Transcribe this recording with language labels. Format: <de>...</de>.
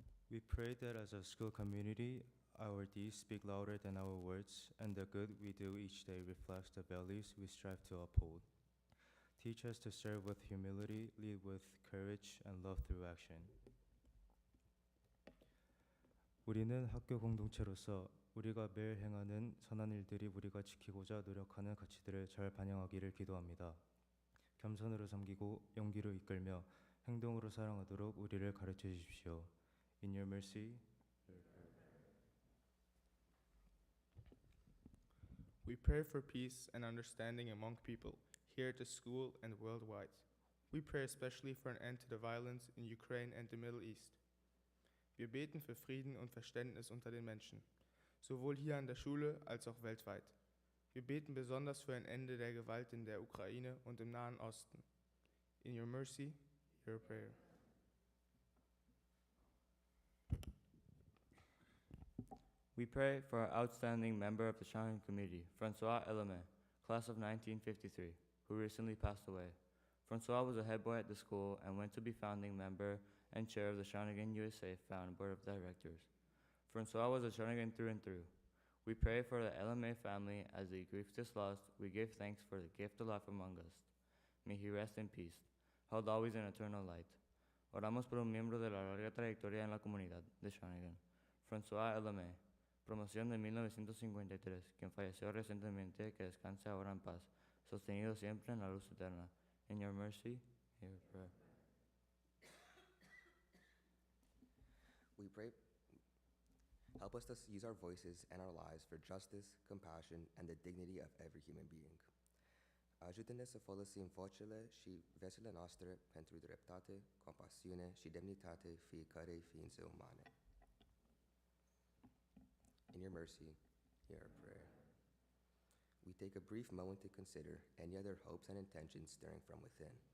<en>we pray that as a school community, our deeds speak louder than our words, and the good we do each day reflects the values we strive to uphold. Teach us to serve with humility, lead with courage, and love through action.</en> <ko>우리는 학교 공동체로서 우리가 매일 행하는 선한 일들이 우리가 지키고자 노력하는 가치들을 잘 반영하기를 기도합니다. 겸손으로 섬기고 용기로 이끌며 행동으로 사랑하도록 우리를 가르쳐 주십시오.</ko> <en>In your mercy, We pray for peace and understanding among people, here at the school and worldwide. We pray especially for an end to the violence in Ukraine and the Middle East.</en> <de>Wir beten für Frieden und Verständnis unter den Menschen, sowohl hier an der Schule als auch weltweit. Wir beten besonders für ein Ende der Gewalt in der Ukraine und im Nahen Osten.</de> <en>In your mercy, hear our prayer. We pray for our outstanding member of the Shawnigan Committee, Francois Elame, class of 1953, who recently passed away. Francois was a head boy at the school and went to be founding member and chair of the Shawnigan USA Found Board of Directors. Francois was a Shawnigan through and through. We pray for the LMA family as they grieve this loss. We give thanks for the gift of life among us. May he rest in peace, held always in eternal light.</en> <es>Oramos por un miembro de la larga trayectoria en la comunidad de Shawnigan, Francois Elame, promoción de 1953, quien falleció recientemente, que descanse ahora en paz, sostenido siempre en la luz eterna.</es> <en>In your mercy, hear our prayer. We pray, help us to use our voices and our lives for justice, compassion, and the dignity of every human being.</en> <ro>Ajută-ne să folosim vocile și viețile noastre pentru dreptate, compasiune și demnitate fiecărei ființe umane.</ro> <en>In your mercy, hear our prayer. We take a brief moment to consider any other hopes and intentions stirring from within.</en>